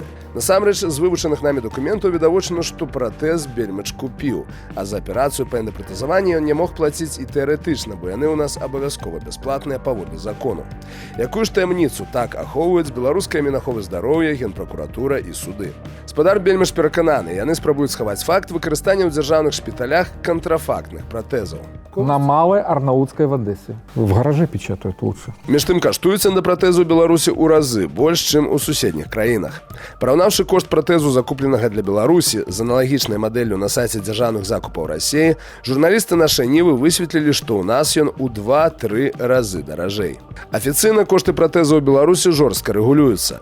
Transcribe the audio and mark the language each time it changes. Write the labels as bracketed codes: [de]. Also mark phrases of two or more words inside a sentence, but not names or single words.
[be] Насамрэч, з вывучаных намі дакументаў відавочна, што пратэз Бельмач купіў, а за аперацыю па эндапратезаванні ён не мог плаціць і тэарэтычна, бо яны ў нас абавязкова бясплатныя паводле закону. Якую ж таямніцу так ахоўваюць беларуская Мінаховы здароўя, генпракуратура і суды. Спадар Бельмаш перакананы, яны спрабуюць схаваць факт выкарыстання ў дзяржаўных шпіталях кантрафактных пратэзаў. [ru] На Малой Арнаутской в Одессе. В гараже печатают лучше. [be] Між тым каштуюць эндапратэзы ў Беларусі ў разы больш, чым у суседніх краінах. Параўнаўшы кошт пратэзу, закупленага для Беларусі, з аналагічнай мадэллю на сайце дзяржаўных закупаў Расіі, журналісты нашай Нівы высветлілі, што ў нас ён у 2-3 разы даражэй. Афіцыйна кошты пратэзу ў Беларусі жорстка рэгулююцца.